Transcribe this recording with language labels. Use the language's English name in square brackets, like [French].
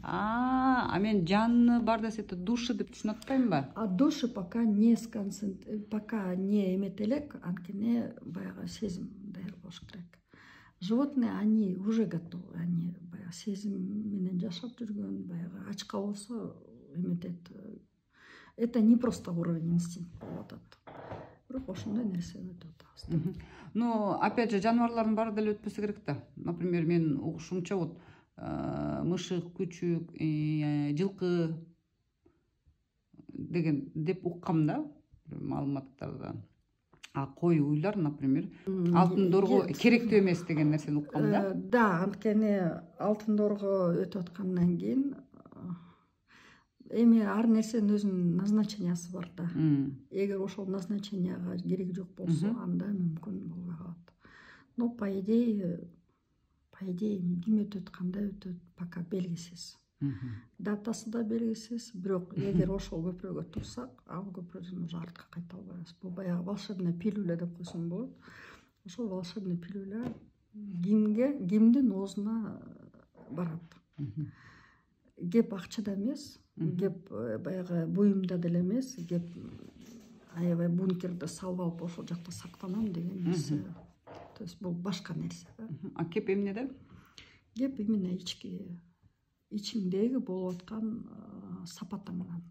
[Kyrgyz] А мен жаны бар десе, души деп түшүнүп атпаймынбы? А души пока не эмет элек, анткени баягы сезим даяр болуш керек. [Russian] Животные, они уже готовы, они [Kyrgyz] баягы сезим менен жашап жүргөн, баягы ачка болсо эметет. [Russian] Это не просто уровень инстинкта [Kyrgyz] болуп атат. Бирок ошондой нерсе өтүп атабыз. [Russian] Но опять же [Kyrgyz] жаныбарлардын баары деле өтпөсө керек да. Например, мен угушумча вот мышык, күчүк, жылкы, деген деп уккам да маалыматтардан. А кой уйлар, например, алтын дорго керектүү эмес деген нерсени уккам да. Да, анткени алтын дорго өтүп аткандан кийин эми ар нерсенин өзүнүн назначениясы бар да. Эгер ошол назначенияга кереги жок болсо, анда мүмкүн болбой калат. [Russian] Но по идее [Kyrgyz] ким өтөт, кандай өтөт, пока белгисиз. Датасы да белгисиз, бирок эгер ошол көпүрөгө турсак, ал көпүрөдөн уже артка кайта албайбыз. Бул баягы [Russian] волшебная пилюля [Kyrgyz] деп койсоң болот. Ошол волшебный пилюля кимдин оозуна барат. Кеп акчада эмес, кеп баягы буюмда деле эмес, кеп аябай бункерде салып алып ошол жакта сактанам деген нерсе. [Russian] То есть [Kyrgyz] бул башка нерсе да. А кеп эмнеде? Кеп именно ичиңдеги болуп аткан сапаты менен.